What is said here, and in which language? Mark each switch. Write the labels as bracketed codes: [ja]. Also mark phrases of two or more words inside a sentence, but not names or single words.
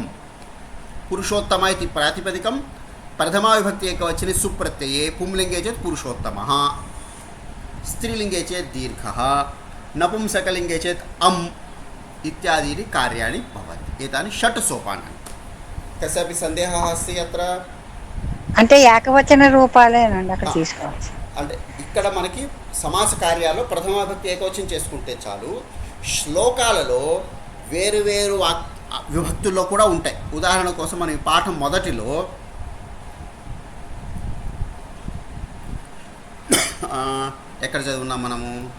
[sa] पुरुषोत्तम इति प्रातिपदिकं, प्रथमा विभक्ति एकवचने सुप्रत्यये, पुंलिङ्गे चेत् पुरुषोत्तमः, स्त्रीलिङ्गे चेत् दीर्घः, नपुंसकलिङ्गे चेत् अम् इत्यादीनि कार्याणि भवन्ति. एतानि षट् सोपानानि. कस्यापि सन्देहः अस्ति अत्र? [te] అంటే ఏకవచన రూపాలేనండి అక్కడ తీసుకోవచ్చు. అంటే ఇక్కడ మనకి సమాస కార్యాల్లో ప్రథమ విభక్తి ఏకవచనం చేసుకుంటే చాలు. శ్లోకాలలో వేరు విభక్తుల్లో కూడా ఉంటాయి. ఉదాహరణ కోసం మనం ఈ పాఠం మొదటిలో ఎక్కడ చదువున్నాం మనము?